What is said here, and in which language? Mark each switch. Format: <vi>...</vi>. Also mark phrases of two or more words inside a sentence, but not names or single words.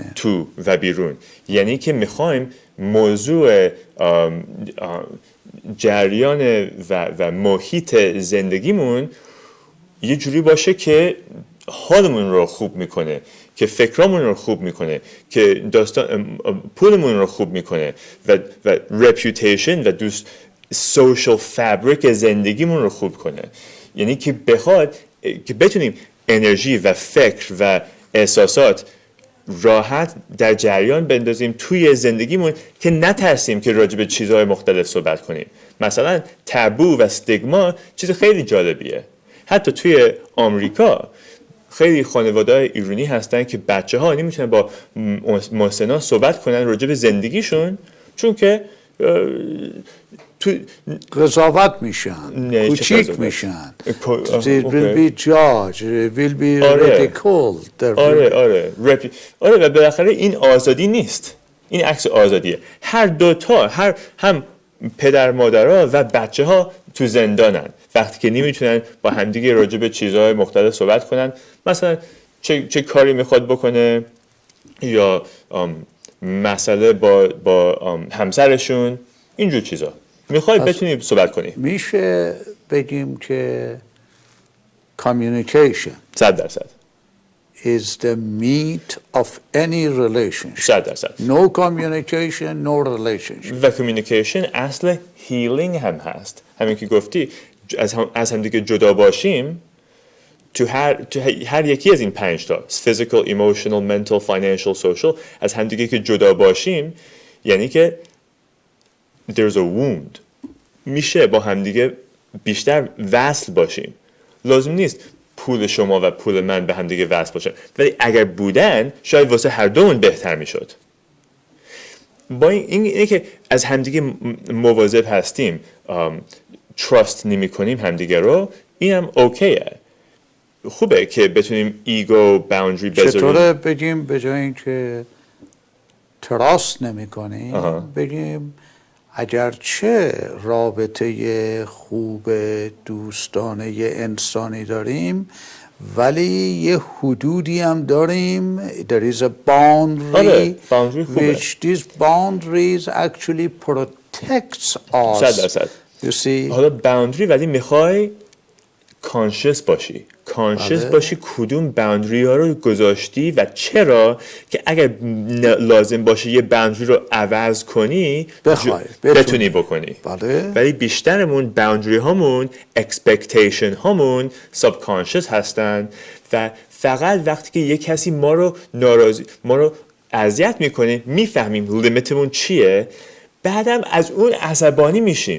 <fa>تو و بیرون. یعنی که میخوایم موضوع جریان و محیط زندگیمون یه جوری باشه که حالمون رو خوب میکنه، که فکرامون رو خوب میکنه، که پولمون رو خوب میکنه و reputation و</fa> <en>social fabric</en> <fa>زندگیمون رو خوب کنه. یعنی که بخواد که بتونیم انرژی و فکر و احساسات راحت در جریان بندازیم توی زندگیمون، که نترسیم که راجع به چیزهای مختلف صحبت کنیم. مثلا تابو و استیگما چیز خیلی جالبیه. حتی توی آمریکا خیلی خانواده‌های ایرانی هستن که بچه‌ها نمیتونن با محسنا صحبت کنن راجع به زندگیشون، چون که قضاوت میشن، کوچیک میشن.</fa> <en>They will be judged, will be ridiculed.</en> <fa>آره و بالاخره این آزادی نیست. این عکس آزادیه. هر دوتا، هم پدر مادرها و بچه‌ها تو زندانن وقتی که نمیتونن با همدیگه راجع به چیزهای مختلف صحبت کنن. مثلا چه کاری میخواد بکنه، یا مسئله با همسرشون، اینجور چیزا. میخوای بتونی صحبت کنی. میشه بگیم که communication</fa> <en>100% is the meat of any relationship. 100%. No communication, no relationship.</en> <fa>و communication اصل healing هم هست. همین که گفتی از هم دیگه جدا باشیم، تو هر یکی از این 5 تا</fa> <en>physical, emotional, mental, financial, social،</en> <fa>از هم دیگه که جدا باشیم یعنی که</fa> <en>there's a wound.</en> <fa>میشه با هم دیگه بیشتر وصل باشیم. لازم نیست پول شما و پول من به هم دیگه وصل باشن، ولی اگر بودن شاید واسه هر دومون بهتر میشد. با اینه که از همدیگه مواظب هستیم، تراست نمی کنیم همدیگه رو، اینم اوکیه. خوبه که بتونیم</fa> <en>ego boundary</en> <fa>بذاریم. چطوره بگیم به جای اینکه تراست نمی کنیم بگیم اگرچه رابطه خوب دوستانه انسانی داریم، ولی یه حدودی هم داریم.</fa> <en>There is a boundary which these boundaries actually protects us. 100%. You see?</en> <fa>حالا باوندری ولی میخوای کانشس باشی. کانشس باشی کدوم باوندری ها رو گذاشتی و چرا که اگر لازم باشه یه باوندری رو عوض کنی بتونی بکنی. ولی بیشترمون باوندری هامون اکسپکتیشن هامون ساب کانشس هستن و فقط وقتی که یه کسی ما رو اذیت میکنه میفهمیم لیمیتمون چیه، بعدم از اون عصبانی میشیم.</fa>